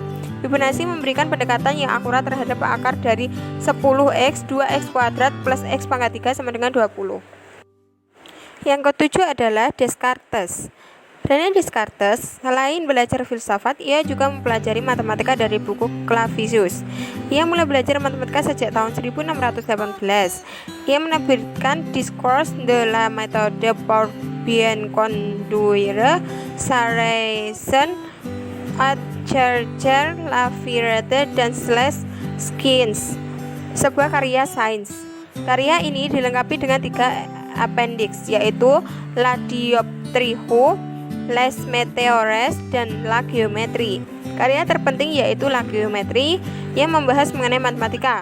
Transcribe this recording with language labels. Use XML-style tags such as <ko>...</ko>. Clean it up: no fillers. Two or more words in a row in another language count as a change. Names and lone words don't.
<id>Fibonacci memberikan pendekatan yang akurat terhadap akar dari 10x 2x kuadrat plus x pangkat 3 sama dengan 20. Yang ketujuh adalah Descartes. René Descartes selain belajar filsafat, ia juga mempelajari matematika dari buku Clavius. Ia mulai belajar matematika sejak tahun 1618. Ia menerbitkan Discours de la méthode pour bien conduire sa raison à chercher la vérité dans les sciences, sebuah karya sains. Karya ini dilengkapi dengan 3 appendix, yaitu La Dioptrie, Les Meteores, dan La Geometrie. Karya terpenting yaitu La Geometrie yang membahas mengenai matematika.</id>